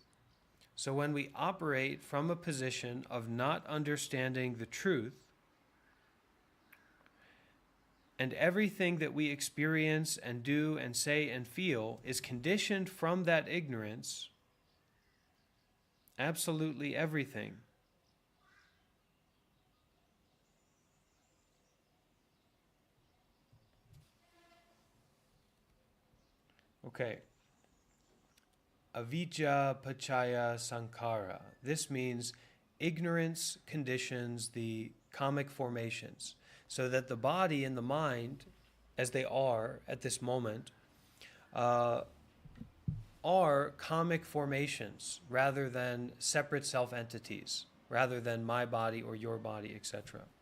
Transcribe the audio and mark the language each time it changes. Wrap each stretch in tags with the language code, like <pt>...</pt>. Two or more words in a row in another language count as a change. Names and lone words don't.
<en>So when we operate from a position of not understanding the truth, and everything that we experience and do and say and feel is conditioned from that ignorance, absolutely everything. Okay.</en> <pi>Avijja pachaya sankhara.</pi> <en>This means ignorance conditions the karmic formations, so that the body and the mind, as they are at this moment, are karmic formations rather than separate self-entities, rather than my body or your body, etc.</en>